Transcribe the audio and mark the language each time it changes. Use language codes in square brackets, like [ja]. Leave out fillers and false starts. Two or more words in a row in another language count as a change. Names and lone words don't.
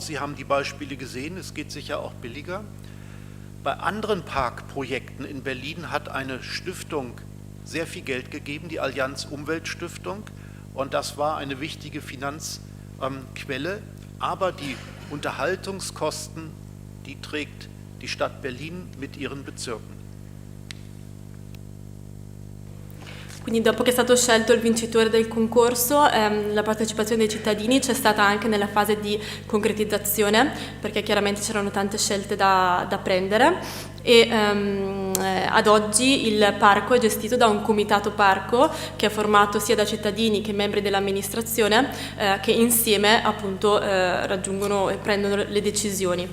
[de] Sie haben die Beispiele gesehen, es geht sicher auch billiger. Bei anderen Parkprojekten in Berlin hat eine Stiftung sehr viel Geld gegeben, die Allianz Umweltstiftung, und das war eine wichtige Finanzquelle. Aber die Unterhaltungskosten, die trägt die Stadt Berlin mit ihren Bezirken. [it] Quindi dopo che è stato scelto il vincitore del concorso, la partecipazione dei cittadini c'è stata anche nella fase di concretizzazione, perché chiaramente c'erano tante scelte da prendere, e ad oggi il parco è gestito da un comitato parco che è formato sia da cittadini che membri dell'amministrazione che insieme appunto raggiungono e prendono le decisioni.